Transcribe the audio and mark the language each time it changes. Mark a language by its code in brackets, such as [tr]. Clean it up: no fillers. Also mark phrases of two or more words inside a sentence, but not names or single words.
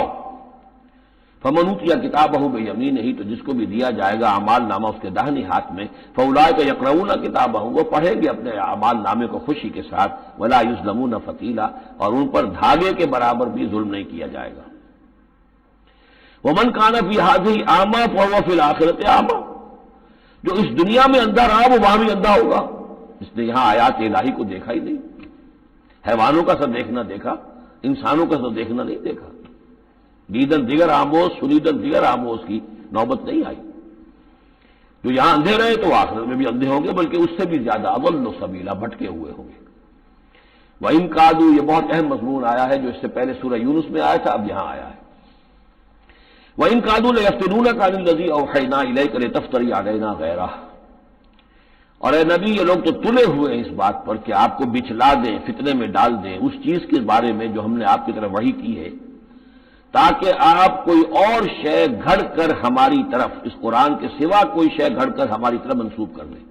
[ar] فمن اوتی کتابہ بیمینہ، [ur] تو جس کو بھی دیا جائے گا اعمال نامہ اس کے داہنے ہاتھ میں، [ar] فاولئک یقرؤون کتابہ، [ur] وہ پڑھیں گے اپنے اعمال نامے کو خوشی کے ساتھ، [ar] ولا یظلمون فتیلا، [ur] اور ان پر دھاگے کے برابر بھی ظلم نہیں کیا جائے گا۔ [ar] ومن کان فی ہذہ اعمی فہو فی الآخرۃ اعمی، [ur] جو اس دنیا میں اندھا رہا وہ وہاں بھی اندھا ہوگا، اس نے یہاں آیات الہی کو دیکھا ہی نہیں، حیوانوں کا سب دیکھنا دیکھا، انسانوں کا سب دیکھنا نہیں دیکھا۔ [fa] دیدن دیگر آموز، سنیدن دیگر آموز [ur] کی نوبت نہیں آئی۔ جو یہاں اندھے رہے تو آخرت میں بھی اندھے ہوں گے، بلکہ اس سے بھی زیادہ [ar] اضل سبیلا، [ur] بھٹکے ہوئے ہوں گے۔ [ar] وَإِن كَادُوا، [ur] یہ بہت اہم مضمون آیا ہے جو اس سے پہلے سورہ یونس میں آیا تھا، اب یہاں آیا ہے۔ [ar] وَإِن كَادُوا لَيَفْتِنُونَكَ عَنِ الَّذِي أَوْحَيْنَا إِلَيْكَ لِتَفْتَرِيَ عَلَيْنَا غَيْرَهُ، [ur] اور اے نبی یہ لوگ تو تلے ہوئے ہیں اس بات پر کہ آپ کو بچلا دیں، فتنے میں ڈال دیں اس چیز کے بارے میں جو ہم نے آپ کی طرف وحی کی ہے، تاکہ آپ کوئی اور شے گھڑ کر ہماری طرف، اس قرآن کے سوا کوئی شے گھڑ کر ہماری طرف منسوب کر لیں۔